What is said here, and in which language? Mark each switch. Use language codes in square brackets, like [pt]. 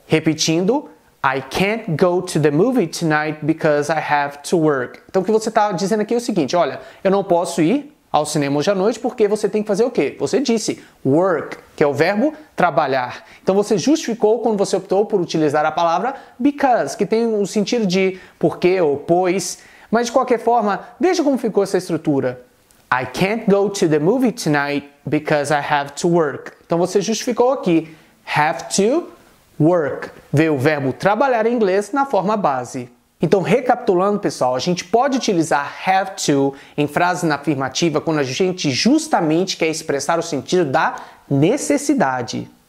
[pt] Repetindo, [en] I can't go to the movie tonight because I have to work. [pt] Então o que você está dizendo aqui é o seguinte, olha, eu não posso ir ao cinema hoje à noite porque você tem que fazer o quê? Você disse work, que é o verbo trabalhar. Então você justificou quando você optou por utilizar a palavra because, que tem o sentido de porque ou pois. Mas de qualquer forma, veja como ficou essa estrutura. [en] I can't go to the movie tonight because I have to work. [pt] Então você justificou aqui have to work. Veio o verbo trabalhar em inglês na forma base. Então, recapitulando, pessoal, a gente pode utilizar have to em frase na afirmativa quando a gente justamente quer expressar o sentido da necessidade.